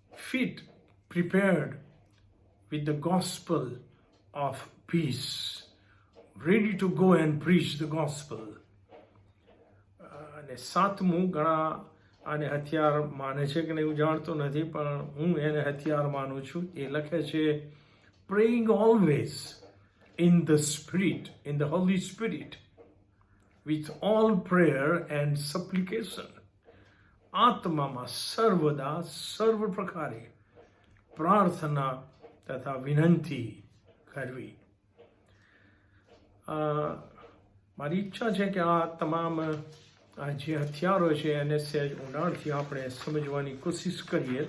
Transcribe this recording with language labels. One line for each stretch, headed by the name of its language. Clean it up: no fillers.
English: Feet prepared with the gospel of peace, ready to go and preach the gospel.
Gujarati: અને સાતમું, ઘણા આને હથિયાર માને છે કે નહીં હું જાણતો નથી, પણ હું એને હથિયાર માનું છું. એ લખે છે
English: praying always in the spirit, in the Holy Spirit, with all prayer and supplication.
Gujarati: આત્મામાં સર્વદા સર્વ પ્રકારે પ્રાર્થના તથા વિનંતી કરવી. મારી ઈચ્છા છે કે આ તમામ જે હથિયારો છે એને સહેજ ઊંડાણથી આપણે સમજવાની કોશિશ કરીએ.